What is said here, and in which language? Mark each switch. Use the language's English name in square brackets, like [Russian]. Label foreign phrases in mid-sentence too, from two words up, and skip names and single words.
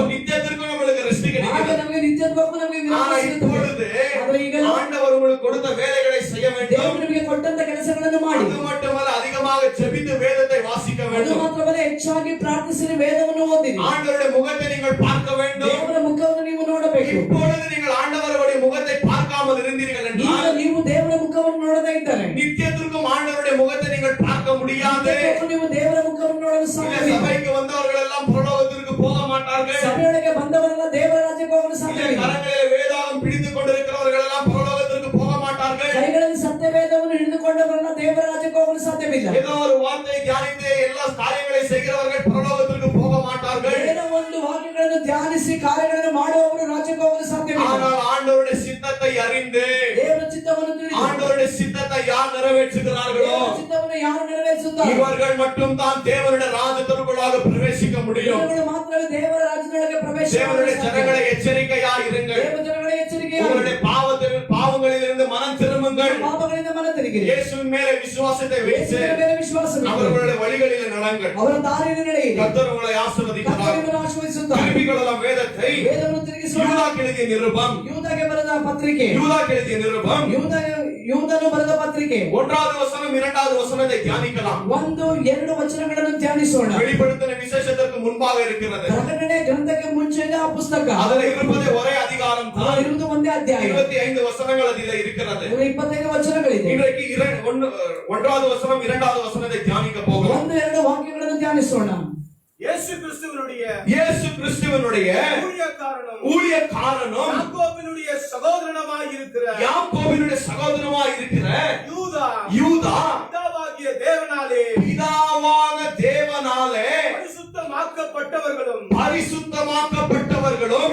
[Tamil] நித்தியத்திற்கு நம்மளுக்கு ரெஸ்ட் [Kannada] ಆಗ [Tamil] கிடைக்கும். [Kannada] ನಮಗೆ ನಿತ್ಯತ್ವಕ್ಕೂ ನಮಗೆ [Tamil] ஆனா [Kannada] ವಿರಾಮ ಸಿಗುತ್ತದೆ. [Tamil] இப்பொழுது [Kannada] ಆದರೆ ಈಗ [Tamil] ஆண்டவர் உங்களுக்கு கொடுத்த வேலைகளை செய்ய வேண்டும். [Kannada] ದೇವರು ನಿಮಗೆ ಕೊಟ್ಟಂತ ಕೆಲಸಗಳನ್ನು ಮಾಡಿ. [Tamil] அது மட்டுமல்ல அதிகமாக ஜெபித்து வேதத்தை வாசிக்க [Kannada] ಅದು [Tamil] வேண்டும். [Kannada] ಮಾತ್ರವಲ್ಲ ಹೆಚ್ಚಾಗಿ ಪ್ರಾರ್ಥಿಸಿ ವೇದವನ್ನು ಓದಿರಿ. [Tamil] ஆண்டவருடைய முகத்தை நீங்கள் பார்க்க வேண்டும். [Kannada] ದೇವರ ಮುಖವನ್ನು ನೀವು ನೋಡಬೇಕು. [Tamil] இப்பொழுது நீங்கள் ஆண்டவருடைய முகத்தை பார்க்காமல் இருந்தீர்கள் [Kannada] ಈಗ [Tamil] என்றால் [Kannada] ನೀವು ದೇವರ ಮುಖವನ್ನು ನೋಡದೇ ಇದ್ದರೆ [Tamil] நித்தியத்திற்கும் ஆண்டவருடைய முகத்தை நீங்கள் பார்க்க முடியாது. [Kannada] ನೀವು ದೇವರ ಮುಖವನ್ನು ನೋಡಲು [Tamil] இந்த [Kannada] ಸಾಧ್ಯವಿಲ್ಲ. [Tamil] சபைக்கு வந்தவர்கள் எல்லாம் பரலோகத்திற்கு போக மாட்டார்கள். [Kannada] ಸಭೆಯೊಳಗೆ ಬಂದವರೆಲ್ಲ ದೇವರ ರಾಜ್ಯಕ್ಕೆ ಹೋಗಲು [Tamil] இந்த [Kannada] ಸಾಧ್ಯವಿಲ್ಲ. [Tamil] கரங்களிலே வேதாகம் பிடித்துக் கொண்டிருக்கிறவர்கள் எல்லாம் பரலோகத்திற்கு போக மாட்டார்கள். [Kannada] ಕೈಗಳಲ್ಲಿ ಸತ್ಯವೇದವನ್ನು ಹಿಡಿದುಕೊಂಡವರೆಲ್ಲ ದೇವರ ರಾಜ್ಯಕ್ಕೆ ಹೋಗಲು ಸಾಧ್ಯವಿಲ್ಲ. [Tamil] ஏதோ ஒரு வார்த்தையை தியானித்து எல்லா காரியங்களை செய்கிறவர்கள் பரலோகத்திற்கு போக மாட்டார்கள். [Kannada] ಏನೋ ಒಂದು ವಾಕ್ಯಗಳನ್ನು ಧ್ಯಾನಿಸಿ ಕಾರ್ಯಗಳನ್ನು ಮಾಡುವವರು ರಾಜ್ಯಕ್ಕೆ ಹೋಗಲು ಸಾಧ್ಯವಿಲ್ಲ. [Tamil] ஆனால் ஆண்டவருடைய சித்தத்தை அறிந்து [Kannada] ದೇವರ ಚಿತ್ತವನ್ನು ತಿಳಿದು [Tamil] ஆண்டவருடைய சித்தத்தை யார் நிறைவேற்றுகிறார்களோ [Kannada] ದೇವರ ಚಿತ್ತವನ್ನು ಯಾರು ನೆರವೇರಿಸುತ್ತಾರೆ [Tamil] இவர்கள் மட்டும் தான் தேவனுடைய ராஜ்யத்திற்குள்ளாக பிரவேசிக்க முடியும். [Kannada] ಇವರುಗಳು ಮಾತ್ರವೇ ದೇವರ ರಾಜ್ಯದೊಳಗೆ ಪ್ರವೇಶ [Tamil] தேவனுடைய [Kannada] ಮಾಡಲು ಸಾಧ್ಯ. [Tamil] ஜனங்களை எச்சரிக்கையாய் இருங்கள். [Kannada] ದೇವ ಜನಗಳ ಎಚ್ಚರಿಕೆ [Tamil] உங்களுடைய பாவங்களிலிருந்து மனம் திரும்புங்கள். [Kannada] ಪಾಪಗಳಿಂದ ಮನ ತಿರುಗಿರಿ. [Tamil] இயேசுவின் மேலே விசுவாசத்தை வைத்து [Kannada] ಯೇಸುವಿನ ಮೇಲೆ ವಿಶ್ವಾಸವಿಟ್ಟು [Tamil] அவர்களுடைய வழிகளில் நடங்கள். [Kannada] ಅವರ ದಾರಿಯಲ್ಲಿ ನಡೆಯಿರಿ. [Tamil] கர்த்தர் உங்களை ஆசீர்வதிக்கிறார். [Kannada] ಕರ್ತನು ನಿಮ್ಮನ್ನು ಆಶೀರ್ವದಿಸುತ್ತಾನೆ. [Tamil] திருப்பிಕೊಳ್ಳலாம் வேதத்தை. [Kannada] ವೇದವನ್ನು ತಿರುಗಿಸುವ [Tamil] யூதாக்கு எழுதிய நிருபம். [Kannada] ಯೂದಗೆ ಬರೆದ ಪತ್ರಿಕೆ. [Tamil] யூதாக்கு எழுதிய நிருபம். [Kannada] ಯೂದನು ಬರೆದ ಪತ್ರಿಕೆ. [Tamil] 1வது வசனம் 2வது வசனத்தை தியானிக்கலாம். [Kannada] 1-2 ವಚನಗಳನ್ನು ಧ್ಯಾನಿಸೋಣ. [Tamil] வெளிப்படுத்தின விசேஷத்திற்கு முன்பாக இருக்கிறது. [Kannada] ಪ್ರಕಟಣೆ ಗ್ರಂಥಕ್ಕೆ ಮುಂಚೆನೇ ಆ ಪುಸ್ತಕ. [Tamil] அதில் இருப்பது ஒரே அதிகாரம் தான். [Kannada] ಇರುವುದು ಒಂದೇ ಅಧ್ಯಾಯ. [Tamil] 25 வசனங்கள் அதில் இருக்கிறது. [Kannada] 25 ವಚನಗಳಿದೆ. [Tamil] இன்றைக்கு 1வது வசனம் 2வது வசனத்தை தியானிக்க போகிறோம். [Kannada] 1-2 ವಾಕ್ಯಗಳನ್ನು ಧ್ಯಾನಿಸೋಣ. [Tamil] இயேசு கிறிஸ்துவினுடைய ஊழியக்காரனும் யாக்கோபினுடைய சகோதரனுமாய் இருக்கிற யாக்கோபினுடைய சகோதரனாய் இருக்கிற யூதா பிதாவாகிய தேவனாலே பரிசுத்தமாக்கப்பட்டவர்களும்